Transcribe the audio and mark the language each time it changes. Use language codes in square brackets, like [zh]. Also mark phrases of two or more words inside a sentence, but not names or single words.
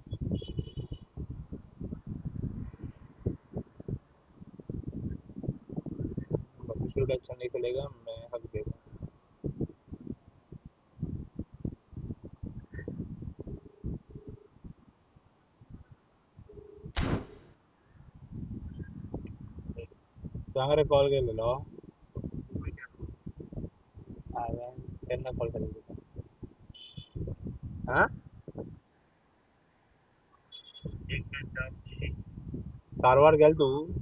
[hi] 25 टोटा अच्छा नहीं खेलेगा, मैं हक देगा। [kok] सांगरे कॉल केलेलो हांवें केन्ना कॉल केलेलो हां कारवार गेल तू?